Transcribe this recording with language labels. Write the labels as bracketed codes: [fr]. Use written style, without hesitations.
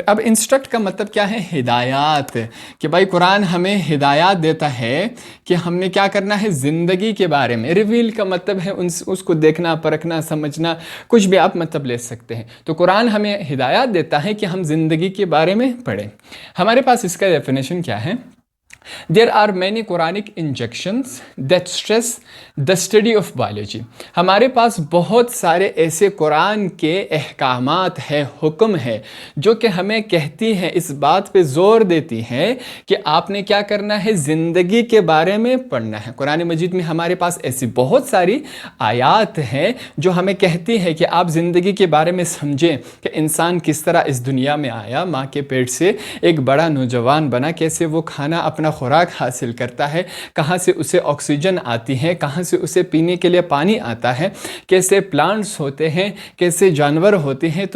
[hi] अब इंस्ट्रक्ट का मतलब क्या है? हिदायत। कि भाई कुरान हमें हिदायत देता है कि हमने क्या करना है ज़िंदगी के बारे में। रिवील का मतलब है उसको देखना, परखना, समझना, कुछ भी आप मतलब ले सकते हैं। तो कुरान हमें हिदायत देता है कि हम ज़िंदगी के बारे में पढ़ें। हमारे पास इसका डेफिनेशन क्या है? [en] There are many Quranic injunctions that stress the study of biology. [hi] हमारे पास बहुत सारे ऐसे कुरान के अहकामात है, हुक्म है, जो कि हमें कहती हैं, इस बात पे ज़ोर देती हैं कि आपने क्या करना है? ज़िंदगी के बारे में पढ़ना है। कुरान मजीद में हमारे पास ऐसी बहुत सारी आयात हैं जो हमें कहती है कि आप ज़िंदगी के बारे में समझें कि इंसान किस तरह इस दुनिया में आया, माँ के पेट से एक बड़ा नौजवान बना, कैसे वो खाना अपना खुराक हासिल करता है, कहाँ से उसे ऑक्सीजन आती है, कहाँ से उसे पीने के लिए पानी आता है, कैसे प्लांट्स होते हैं, कैसे जानवर होते हैं।